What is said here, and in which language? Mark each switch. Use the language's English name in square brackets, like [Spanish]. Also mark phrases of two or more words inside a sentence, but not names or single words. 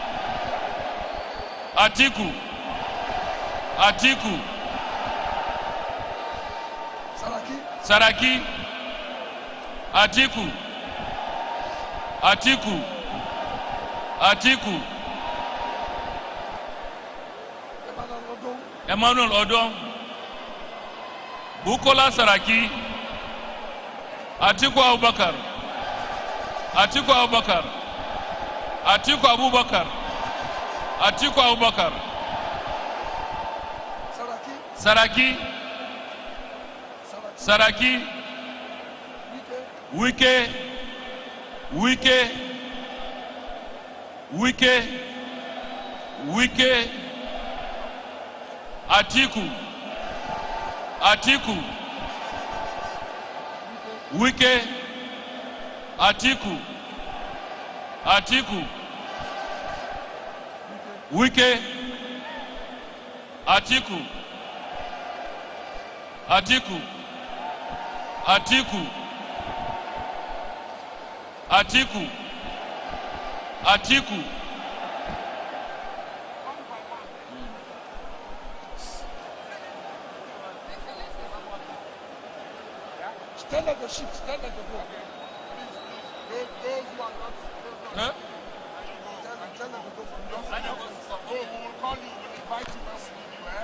[English] Atiku, Atiku, Saraki, Atiku, Atiku, Atiku, Emmanuel Odom, Bukola Saraki, Atiku Abubakar, Atiku Abubakar, Atiku Abubakar, Atiku Abubakar, Saraki, Saraki, Wike, Wike, Wike, Wike, Atiku, Atiku, Wike, Atiku, Atiku, Wike, Atiku, Atiku, Atiku, Atiku, Atiku. Stand at the ship, stand at the boat. Those who are not. Huh? Tell them to go from there. Go, we will call you, we'll invite you when we need you, eh?